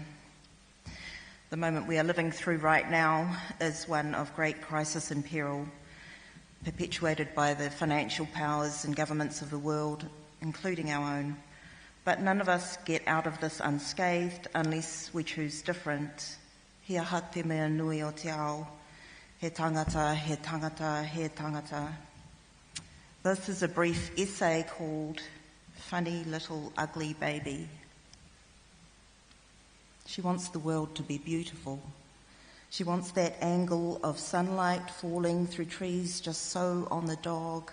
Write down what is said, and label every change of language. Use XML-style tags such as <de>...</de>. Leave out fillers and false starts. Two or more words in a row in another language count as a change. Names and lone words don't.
<en>The moment we are living through right now is one of great crisis and peril, perpetuated by the financial powers and governments of the world, including our own. But none of us get out of this unscathed unless we choose different.</en> <mi>He aha te mea nui o te ao. He tangata, he tangata, he tangata.</mi> <en>This is a brief essay called Funny Little Ugly Baby. She wants the world to be beautiful. She wants that angle of sunlight falling through trees just so on the dog.</en>